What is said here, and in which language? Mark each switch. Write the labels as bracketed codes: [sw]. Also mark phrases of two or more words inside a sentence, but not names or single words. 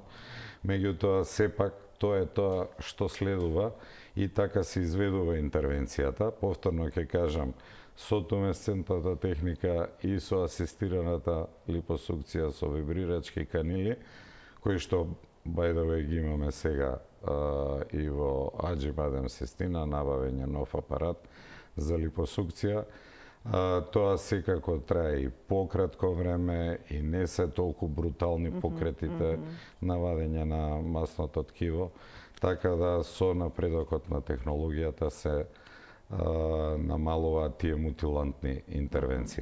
[mk] Меѓутоа, сепак, тоа е тоа што следува и така се изведува интервенцијата. Повторно ќе кажам, со тумесцентната техника и со асистираната липосукција со вибрирачки канили, кои што [en] by the way [mk] ги имаме сега и во Аџи-Бадем Систина, набавен е нов апарат за липосукција. Тоа секако трае и пократко време и не се толку брутални покретите на вадење на масното ткиво, така да со напредокот на технологијата се намалуваат тие мутилантни интервенции.